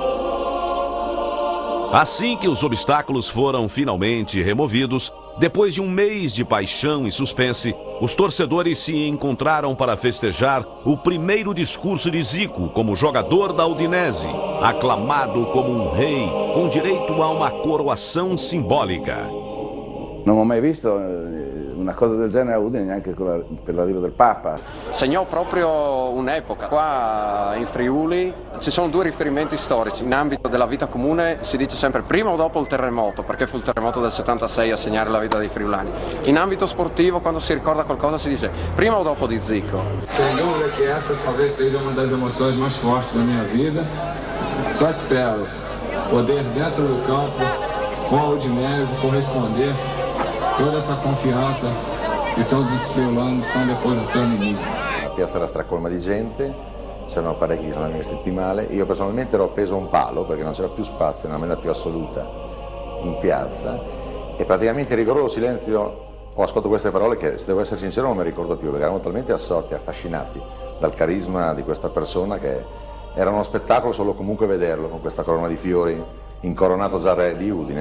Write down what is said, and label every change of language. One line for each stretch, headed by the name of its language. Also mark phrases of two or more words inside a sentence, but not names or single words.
Portuguese: Assim que os obstáculos foram finalmente removidos, depois de um mês de paixão e suspense, os torcedores se encontraram para festejar o primeiro discurso de Zico como jogador da Udinese, aclamado como um rei, com direito a uma coroação simbólica.
Italian: Non ho mai visto una cosa del genere a Udine, neanche per l'arrivo del Papa. Segnò proprio un'epoca. Qua in Friuli ci sono due riferimenti storici. In ambito della vita comune si dice sempre prima o dopo il terremoto, perché fu il terremoto del 76 a segnare la vita dei friulani. In ambito sportivo, quando si ricorda qualcosa, si dice prima o dopo di Zico.
Portuguese: Sem dúvida que essa talvez seja uma das emoções mais fortes da minha vida. Só espero poder, dentro do campo, com a Udinese, corresponder toda essa confianza
Italian: che tutti i friulani stanno depositando in me. La piazza era stracolma di gente, c'erano parecchi che sono rimasti male. Io personalmente ero appeso a un palo perché non c'era più spazio nella maniera più assoluta in piazza e praticamente in rigoroso silenzio ho ascoltato queste parole che, se devo essere sincero, non mi ricordo più perché eravamo talmente assorti, affascinati dal carisma di questa persona che era uno spettacolo solo comunque vederlo con questa corona di fiori incoronato già re di Udine.